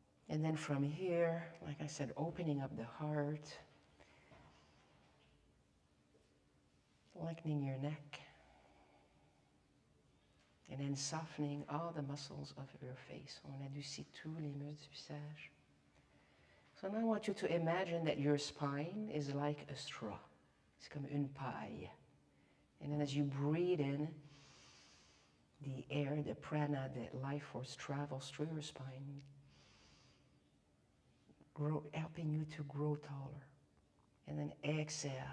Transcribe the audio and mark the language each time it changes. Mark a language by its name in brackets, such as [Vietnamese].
[English] And then from here, like I said, opening up the heart, lengthening your neck, and then softening all the muscles of your face. [French] On adoucit tous les muscles du visage. [English] So now I want you to imagine that your spine is like a straw. [French] C'est comme une paille. [English] And then as you breathe in, the air, the prana, the life force travels through your spine, helping you to grow taller. And then exhale.